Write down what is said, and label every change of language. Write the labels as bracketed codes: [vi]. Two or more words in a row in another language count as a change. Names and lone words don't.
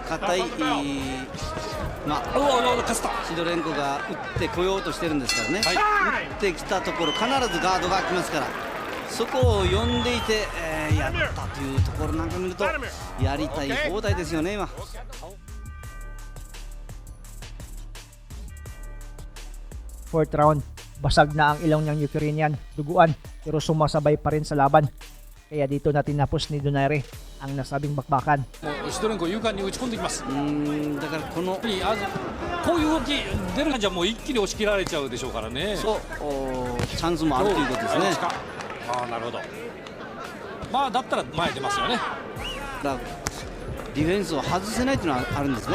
[ja] ディフェンスの硬い、シドレンコが打ってこようとしてるんですからね、打ってきたところ必ずガードが来ますから、そこを読んでいて、やったというところなんか見るとやりたい放題ですよね今。 [en] Fourth round, [tl] basag na ang ilong ng Ukrainian, duguan, pero sumasabay pa rin sa laban. Kaya dito na tinapos ni Donaire ang nasabing bakbakan. [ja] シドレンコ勇敢に打ち込んできます。だからこのこういう動き出るんじゃもう一気に押し切られちゃうでしょうからね。そうチャンスもあるということですね。ああなるほど。まあだったら前出ますよね。だからディフェンスを外せないというのはあるんですね。